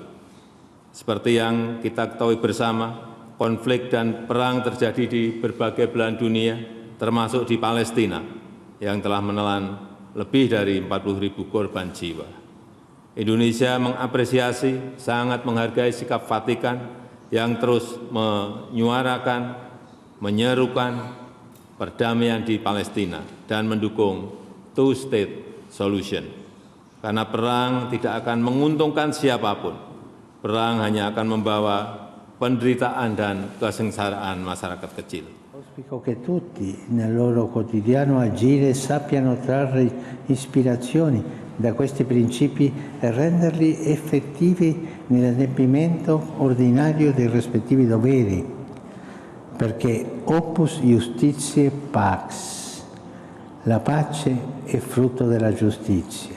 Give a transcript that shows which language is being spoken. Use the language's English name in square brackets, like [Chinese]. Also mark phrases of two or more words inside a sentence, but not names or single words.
[Indonesian] Seperti yang kita ketahui bersama, konflik dan perang terjadi di berbagai belahan dunia, termasuk di Palestina, yang telah menelan lebih dari 40.000 korban jiwa. Indonesia mengapresiasi, sangat menghargai sikap Vatikan yang terus menyuarakan, menyerukan perdamaian di Palestina dan mendukung [English] two-state solution. [Indonesian] Karena perang tidak akan menguntungkan siapapun. Perang hanya akan membawa penderitaan dan kesengsaraan masyarakat kecil. [Italian] Auspico che tutti nel loro quotidiano agire sappiano trarre ispirazioni da questi principi e renderli effettivi nell'adempimento ordinario dei rispettivi doveri, perché [Latin] opus iustitiae pax, [Italian] la pace è frutto della giustizia.